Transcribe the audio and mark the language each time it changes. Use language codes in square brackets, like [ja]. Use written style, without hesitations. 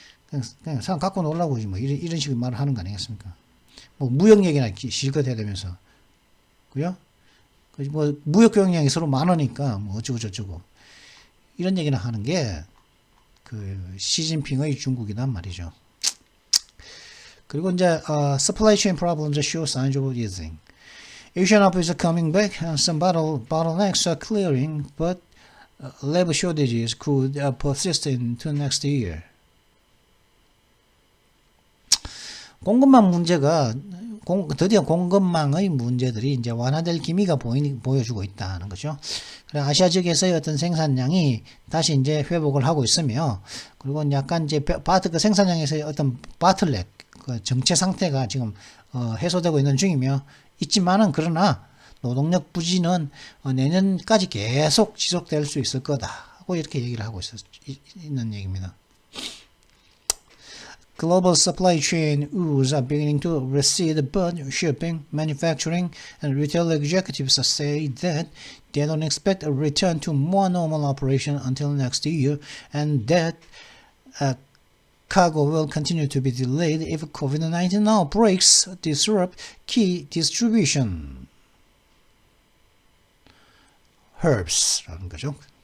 [ko] 그냥 사람 갖고 놀라고 뭐 이런 식의 말을 하는 거 아니겠습니까? 뭐 무역 얘기나 실컷 해야 되면서 그죠? 뭐 무역 경쟁이 서로 많으니까 뭐 어쩌고 저쩌고 이런 얘기나 하는 게 그 시진핑의 중국이란 말이죠. 그리고 이제 [en] supply chain problems show signs of easing. Asian outputs are coming back and some bottlenecks are clearing, but labor shortages could persist into next year. [ko] 공급망 문제가 드디어 공급망의 문제들이 이제 완화될 기미가 보여주고 있다는 거죠. 아시아 지역에서의 어떤 생산량이 다시 이제 회복을 하고 있으며, 그리고 약간 이제 그 생산량에서의 어떤 바틀렉, 그 정체 상태가 지금 해소되고 있는 중이며 있지만은 그러나 노동력 부진은 내년까지 계속 지속될 수 있을 거다고 이렇게 얘기를 하고 있는 얘기입니다. [en] Global supply chain woes are beginning to recede, but shipping, manufacturing, and retail executives say that they don't expect a return to more normal operation until next year, and that cargo will continue to be delayed if COVID-19 outbreaks disrupt key distribution hubs [ko] 라는 거죠.